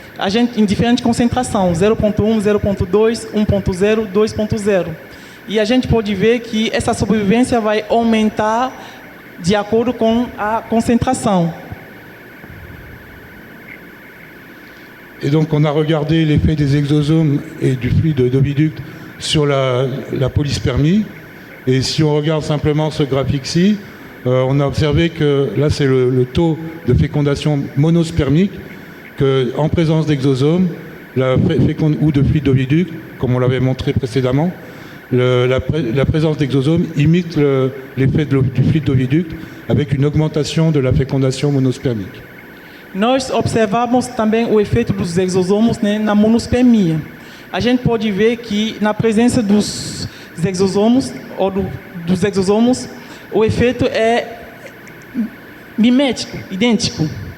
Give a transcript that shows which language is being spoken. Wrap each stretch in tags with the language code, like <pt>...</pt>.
<pt>A gente em diferente concentração, 0,1, 0,2, 1,0, 2,0. E a gente pode ver que essa sobrevivência vai aumentar de acordo com a concentração.</pt> <fr>Et donc on a regardé l'effet des exosomes et du fluide d'oviducte sur la polyspermie. Et si on regarde simplement ce graphique-ci, on a observé que là c'est le taux de fécondation monospermique, qu'en présence d'exosomes ou de fluide d'oviducte, comme on l'avait montré précédemment, la présence d'exosomes imite l'effet du fluide d'oviducte avec une augmentation de la fécondation monospermique.</fr> <pt>Nós observamos também o efeito dos exosomos, né, na monospermia. A gente pode ver que na presença dos exosomos dos exosomos, o efeito é mimético, idêntico.</pt>